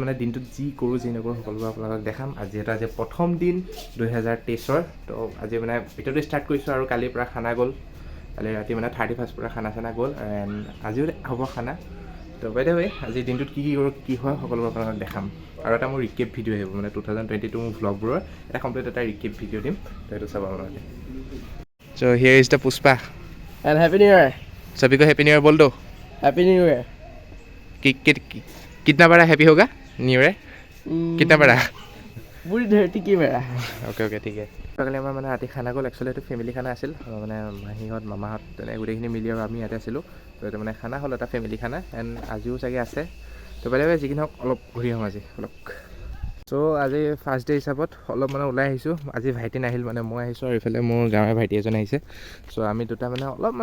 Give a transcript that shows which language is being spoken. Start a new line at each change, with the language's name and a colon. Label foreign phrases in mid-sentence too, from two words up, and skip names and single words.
Assamese: মানে দিনটোত যি কৰোঁ যি নকৰোঁ সকলোবোৰ আপোনালোকক দেখাম আজি প্ৰথম দিন 2023 তো আজি মানে ভিডিঅ'টো ষ্টাৰ্ট কৰিছোঁ আৰু কালিৰ পৰা খানা গ'ল কালি ৰাতি মানে 31 পৰা খানা চানা গ'ল এণ্ড আজিও হ'ব খানা তো বাইদেউ আজি দিনটোত কি কৰোঁ কি হয় সকলোবোৰ আপোনালোকক দেখাম আৰু এটা মোৰ
English: recap video'
Assamese: আহিব মানে 2022 মোৰ ভ্লগবোৰৰ এটা কমপ্লিট এটা
English: recap video'
Assamese: দিম তো সেইটো চাব আপোনালোকে
English: So here is the Puspa and Happy New Year.
Hindi: सभी को
English: Happy New Year
Hindi: बोल दो
English: Happy New Year.
Hindi: कितना बड़ा हैप्पी होगा
English: New Year
Hindi: कितना बड़ा पूरी धरती की मेरा ओके ओके ठीक है
Assamese: কালি আমাৰ মানে ৰাতি খানা গ'ল একচুৱেলি এইটো ফেমিলি খানা আছিল মানে মাহীহঁত মামাহঁত তেনে গোটেইখিনি মিলি আৰু আমি ইয়াতে আছিলোঁ তো এইটো মানে খানা হ'ল এটা ফেমিলি খানা এণ্ড আজিও চাগে আছে তো বাইদেউ যিখিনি হওক অলপ ঘূৰি আহোঁ আজি অলপ চ' আজি
English: first day
Assamese: হিচাপত অলপ মানে ওলাই আহিছোঁ আজি ভাইটি নাহিল মানে মই আহিছোঁ আৰু এইফালে মোৰ গাঁৱৰ ভাইটি এজন আহিছে চ' আমি দুটা মানে অলপমান